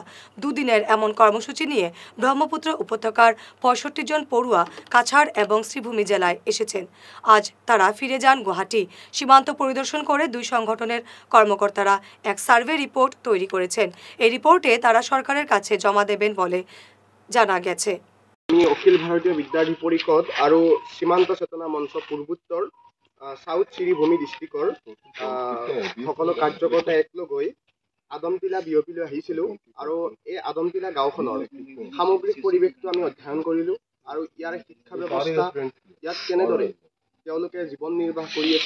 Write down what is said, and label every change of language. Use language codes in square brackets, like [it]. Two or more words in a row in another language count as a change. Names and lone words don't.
[bn] দুদিনের এমন কর্মসূচি নিয়ে ব্রহ্মপুত্র উপত্যকার 65 জন পড়ুয়া কাছাড় এবং শ্রীভূমি জেলায় এসেছেন। আজ তারা ফিরে যান গুয়াহাটি। সীমান্ত পরিদর্শন করে দুই সংগঠনের কর্মকর্তারা এক সার্ভে রিপোর্ট তৈরি করেছেন। এই রিপোর্টে তারা সরকারের কাছে জমা দেবেন বলে জানা গেছে। [as] আমি অখিল ভারতীয় বিদ্যাৰ্থী পৰিষদ আৰু সীমান্ত চেতনা মঞ্চ পূৰ্বোত্তৰ সাউথ শ্ৰীভূমি ডিষ্ট্ৰিক্টৰ সকলো কাৰ্যকৰ্তা একলগ হৈ আদমটিলা বিয়পিলৈ আহিছিলোঁ আৰু এই আদমটিলা গাঁওখনৰ সামগ্ৰিক পৰিৱেশটো আমি অধ্যয়ন কৰিলোঁ আৰু ইয়াৰ শিক্ষা ব্যৱস্থা ইয়াত কেনেদৰে তেওঁলোকে জীৱন নিৰ্বাহ কৰি আছে।